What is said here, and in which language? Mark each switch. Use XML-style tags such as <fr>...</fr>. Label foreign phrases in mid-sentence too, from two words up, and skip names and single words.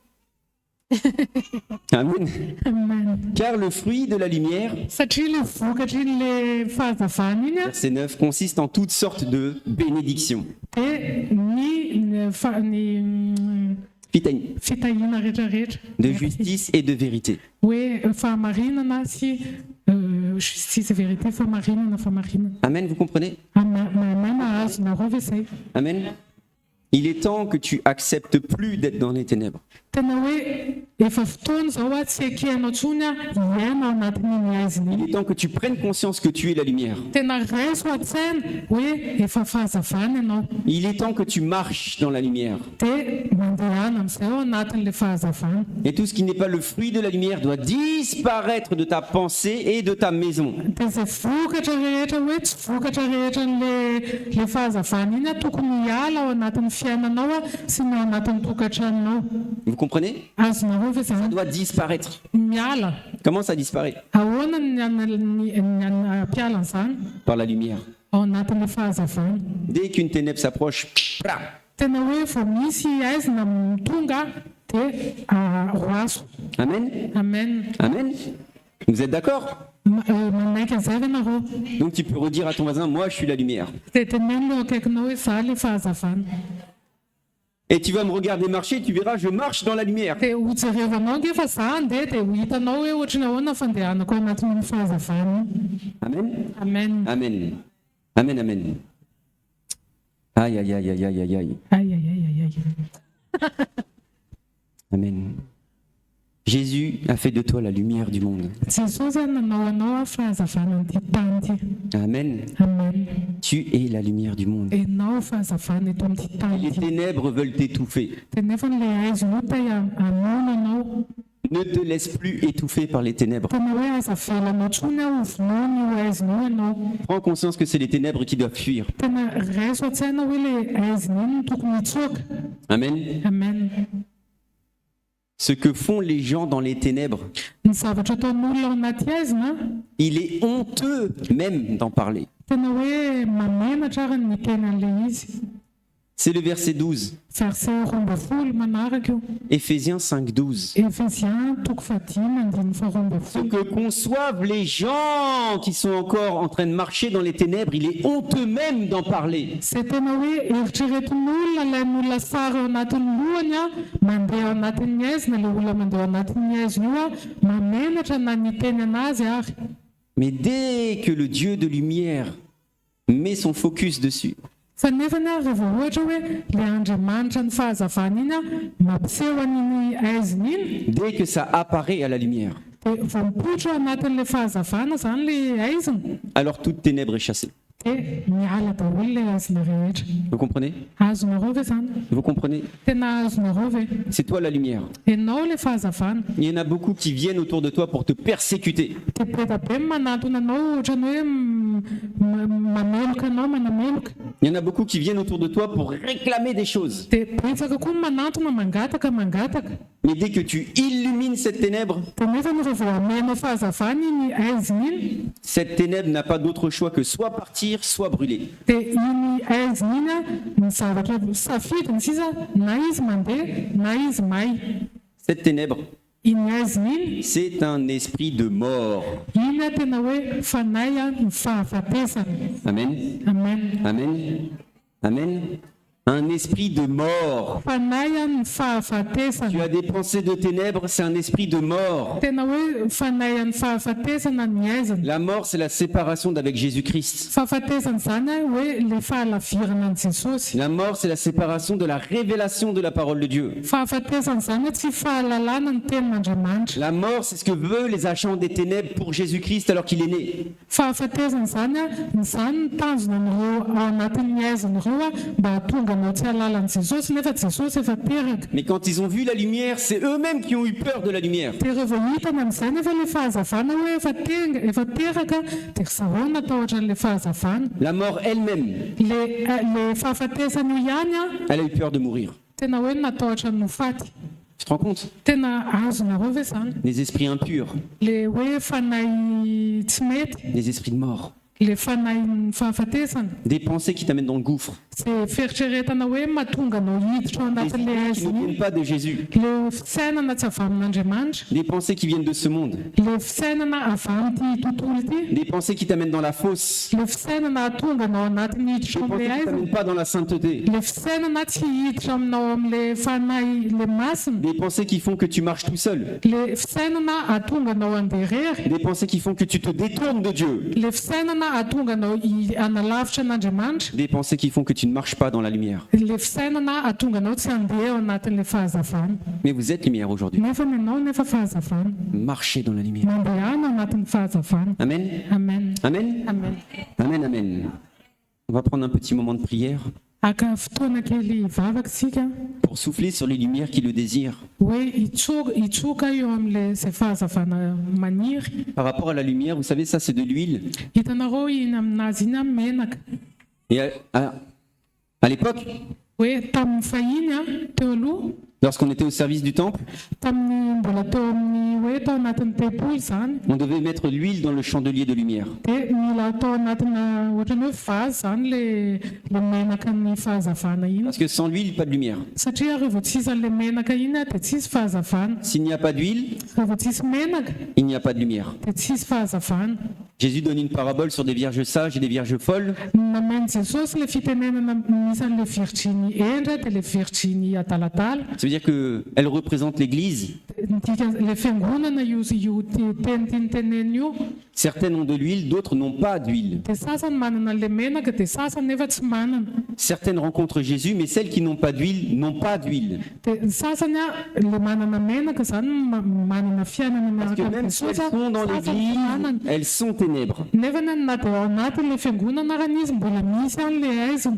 <fr>Amen.</fr> <mg>amen</mg> <fr>Car le fruit de la lumière,</fr> <mg>satria le vokatry le fahazavana iny a</mg> <fr>verset 9, consiste en toutes sortes de bénédictions.</fr> <mg>dia ny fitahina rehetrarehetra</mg> <fr>De justice et de vérité.</fr> <mg>hoe fahamarinana sy</mg> <fr>justice vérité</fr> <mg>fahamarinana.</mg> <fr>Amen, vous comprenez?</fr> <mg>Mana azonareo ve zay</mg> <fr>Amen. Il est temps que tu acceptes plus d'être dans les ténèbres.</fr> <mg>tena hoe efa fotoana zao a tsy ekehanao ntsony a hiaina ao anatin'iny aiziny</mg> <fr>Il</fr> <mg>iny</mg> <fr>est temps que tu prennes conscience que tu es la lumière.</fr> <mg>tena raiso a-tsaina hoe efa fahazavana ianao</mg> <fr>Il est temps que tu marches dans la lumière.</fr> <mg>dia mandehana amin'izay ao anatin'le fahazavana</mg> <fr>Et tout ce qui n'est pas le fruit de la lumière doit disparaître de ta pensée et de ta maison.</fr> <mg>dia zay vokatra rehetra hoe tsy vokatra rehetra le fahazavana iny a tokony hiala ao anatin'ny fiainanao a sy ny ao anatin'ny tokantranonao</mg> <fr>Vous comprenez?</fr> <mg>azonareo ve</mg> <fr>Ça</fr> <mg>zany</mg> <fr>doit disparaître.</fr> <mg>miala</mg> <fr>Comment ça disparaît?</fr> <mg>ahoana ny ampialan'izany</mg> <fr>Par la lumière.</fr> <mg>ao anatin'le fahazavana</mg> <fr>Dès qu'une ténèbre s'approche, pra,</fr> <mg>tena hoe vao misy aizina tonga dia roaso</mg> <fr>Amen.</fr> <mg>amen</mg> <fr>Amen. Vous êtes d'accord?</fr> <mg>manaiky an'izay ve nareo</mg> <fr>Donc tu peux redire à ton voisin, moi je suis la lumière.</fr> <mg>dia tenenilo akaikinao hoe za le fahazavana</mg> <fr>Et tu vas me regarder marcher, tu verras, je marche dans la lumière.</fr> <mg>dia ho jerevanao nge fa za andeha dia ho hitanao hoe ohatrany ahoana fandehanako anatin'ny fahazavana</mg> <fr>Amen.</fr> <mg>amen</mg> <fr>Amen. Amen, amen. Aïe, aïe, aïe, aïe, aïe, aïe, aïe. Aïe, aïe, aïe, aïe, aïe. Amen. Jésus a fait de toi la lumière du monde.</fr> <mg>Jesosy nanao anao a fahazavana ty tany ty.</mg> <fr>Amen. Amen. Tu es la lumière du monde.</fr> <mg>Enao fahazavana eto amin'ity tany</mg> <fr>Les</fr> <mg>ty.</mg> <fr>ténèbres veulent t'étouffer.</fr> <mg>Dia nefa le aizonao te hamono anao.</mg> <fr>Ne te laisse plus étouffer par les ténèbres.</fr> <mg>Tena hoe azavelanao tsony aho vonoiny io aizonao ianao.</mg> <fr>Prends conscience que c'est les ténèbres qui doivent fuir.</fr> <mg>Tena raiso an-tsaina hoe le aiziny iny no tokony hitsoaka.</mg> <fr>Amen. Amen. Ce que font les gens dans les ténèbres,</fr> <mg>Ny zavatra ataon'olona ao anaty aizina,</mg> <fr>il est honteux même d'en parler.</fr> <mg>tena hoe mamenatra ary ny miteny an'ilay izy.</mg> <fr>C'est le verset 12,</fr> <mg>Verset 12 manaraka io.</mg> <fr>Éphésiens 5, 12.</fr> <mg>Efesiens 5:12.</mg> <fr>Ce que conçoivent les gens qui sont encore en train de marcher dans les ténèbres, il est honteux même d'en parler.</fr> <mg>Izay tena hoe eritreretin'olona ilay olona sary ao anatin'ny lohany a mandeha ao anatin'ny aizina, ilay olona mandeha ao anatin'ny aizina io a mamenatra na ny teny anazy ary.</mg> <fr>Mais dès que le Dieu de lumière met son focus dessus,</fr> <mg>Fa nefany a rehefa ohatra hoe ilay Andriamanitra ny fahazavana iny a mampiseho an'iny aizina iny,</mg> <fr>dès que ça apparaît à la lumière,</fr> <mg>dia vao mipoitra ao anatin'ilay fahazavana zany ilay aizina,</mg> <fr>alors toute ténèbre est chassée.</fr> <mg>dia miala daholo ilay aizina rehetra.</mg> <fr>Vous comprenez?</fr> <mg>Azonareo ve zany?</mg> <fr>Vous comprenez?</fr> <mg>Tena azonareo ve?</mg> <fr>C'est toi la lumière.</fr> <mg>Ianao ilay fahazavana.</mg> <fr>Il y en a beaucoup qui viennent autour de toi pour te persécuter.</fr> <mg>Dia be da be manatona anao ohatrany hoe mameloka anao, manameloka.</mg> <fr>Il y en a beaucoup qui viennent autour de toi pour réclamer des choses.</fr> <mg>Dia betsaka koa manatona mangataka.</mg> <fr>Mais dès que tu illumines cette ténèbre,</fr> <mg>Dia nefa no rehefa amenao fahazavana iny aizina iny,</mg> <fr>cette ténèbre n'a pas d'autre choix que soit partir, soit brûler.</fr> <mg>dia iny aizina iny a ny zavatra safidiny sisa na izy mandeha na izy may.</mg> <fr>Cette ténèbre,</fr> <mg>Iny aizina iny,</mg> <fr>c'est un esprit de mort.</fr> <mg>iny a tena hoe fanahy a ny fahafatesana.</mg> <fr>Amen. Amen. Amen. Amen. Un esprit de mort.</fr> <mg>Fanahy a ny</mg> <fr>Tu</fr> <mg>fahafatesana.</mg> <fr>as des pensées de ténèbres, c'est un esprit de mort.</fr> <mg>Tena hoe fanahy a ny fahafatesana ny aizina.</mg> <fr>La mort, c'est la séparation d'avec Jésus-Christ.</fr> <mg>Fahafatesana zany a hoe le fahalavirana an' Jesosy.</mg> <fr>La mort, c'est la séparation de la révélation de la parole de Dieu.</fr> <mg>Fahafatesana zany a tsy fahalalana ny tenin'Andriamanitra.</mg> <fr>La mort, c'est ce que veulent les agents des ténèbres pour Jésus-Christ alors qu'il est né.</fr> <mg>Fahafatesana zany a zany ny tanjona an'ireo ao anatin'ny aizan'ireo a mba hatonga anao tsy halalan'i Jesosy nefa Jesosy efa teraka.</mg> <fr>Mais quand ils ont vu la lumière, c'est eux-mêmes qui ont eu peur de la lumière.</fr> <mg>Dia rehefa hitana amin'izay nefa le fahazavana hoe efa teraka dia zaho natahotra an'ilay fahazavana.</mg> <fr>La mort elle-même,</fr> <mg>Le fahafatesana io ihany a</mg> <fr>elle a eu peur de mourir.</fr> <mg>tena hoe natahotra ny faty.</mg> <fr>Tu te rends compte?</fr> <mg>Tena azonareo ve zany?</mg> <fr>Les esprits impurs,</fr> <mg>Le hoe fanahy tsy mety,</mg> <fr>les esprits de mort,</fr> <mg>le fanahy ny fahafatesana.</mg> <fr>des pensées qui t'amènent dans le gouffre,</fr> <mg>Izay fieritreretana hoe mahatonga anao hiditra ao</mg> <fr>des</fr> <mg>anatin'ilay</mg> <fr>esprits qui ne</fr> <mg>aizina iny.</mg> <fr>viennent pas de Jésus,</fr> <mg>Le fisainana tsy avy amin'Andriamanitra,</mg> <fr>des pensées qui viennent de ce monde,</fr> <mg>le fisainana avy amin'ity tontolo ity,</mg> <fr>des pensées qui t'amènent dans la fosse,</fr> <mg>le fisainana atonga anao anatin'ny</mg> <fr>des</fr> <mg>hiditra</mg> <fr>pensées</fr> <mg>amin'ilay</mg> <fr>qui</fr> <mg>aizina,</mg> <fr>t'amènent pas dans la sainteté,</fr> <mg>le fisainana tsy hiditra aminao amin'ilay fanahy le masina,</mg> <fr>des pensées qui font que tu marches tout seul,</fr> <mg>le fisainana atonga anao andeha irery,</mg> <fr>des pensées qui font que tu te détournes de Dieu,</fr> <mg>le fisainana atonga anao analavitra an'Andriamanitra,</mg> <fr>des pensées qui font que tu ne marches pas dans la lumière.</fr> <mg>le fisainana atonga anao tsy handeha ao anatin'ilay fahazavana.</mg> <fr>Mais vous êtes lumière aujourd'hui.</fr> <mg>Nefa ianao nefa fahazavana,</mg> <fr>Marchez dans la lumière.</fr> <mg>mandehana ao anatin'ny fahazavana.</mg> <fr>Amen. Amen. Amen. Amen. Amen. Amen. On va prendre un petit moment de prière</fr> <mg>Aka fotoana kely hivavaka isika</mg> <fr>pour souffler sur les lumières qui le désirent.</fr> <mg>hoe hitsoka eo amin'ilay izay fahazavana maniry.</mg> <fr>Par rapport à la lumière, vous savez, ça c'est de l'huile.</fr> <mg>Hitanareo iny aminazy iny a menaka.</mg> <fr>Et à l'époque,</fr> <mg>Hoe tamin'ny fahiny a teo aloha,</mg> <fr>lorsqu'on était au service du temple,</fr> <mg>tamin'ny mbola teo amin'ny hoe tao anatin'ny tempoly zany,</mg> <fr>on devait mettre l'huile dans le chandelier de lumière.</fr> <mg>dia mila atao anatina ohatrany hoe vazy zany le menaka ny fahazavana iny.</mg> <fr>Parce que sans l'huile, pas de lumière.</fr> <mg>Satria rehefa tsisy an'ilay menaka iny a dia tsisy fahazavana.</mg> <fr>S'il n'y a pas d'huile,</fr> <mg>Rehefa tsisy menaka</mg> <fr>il n'y a pas de lumière.</fr> <mg>dia tsisy fahazavana.</mg> <fr>Jésus donne une parabole sur des vierges sages et des vierges folles.</fr> <mg>Nameny Jesosy le fitenenana misy an'ilay Virginie endra dia le Virginie adaladala.</mg> <fr>Ça veut dire qu'elle représente l'Église.</fr> <mg>le fiangonana io teny tianyteneny io</mg> <fr>Certaines ont de l'huile, d'autres n'ont pas d'huile.</fr> <mg>dia sasany manana le menaka dia sasany nefa tsy manana.</mg> <fr>Certaines rencontrent Jésus, mais celles qui n'ont pas d'huile n'ont pas d'huile.</fr> <mg>Dia ny sasany le manana menaka zany manana fiainana</mg> <fr>Parce que</fr> <mg>miaraka</mg> <fr>même</fr> <mg>amin'ny</mg> <fr>si elles</fr> <mg>Jesosy</mg> <fr>sont dans</fr> <mg>sasany tsy</mg> <fr>l'église,</fr> <mg>manana.</mg> <fr>elles sont ténèbres.</fr> <mg>Nefa na dia ao anatin'le fiangonana raha izy mbola misy any le aiziny.</mg>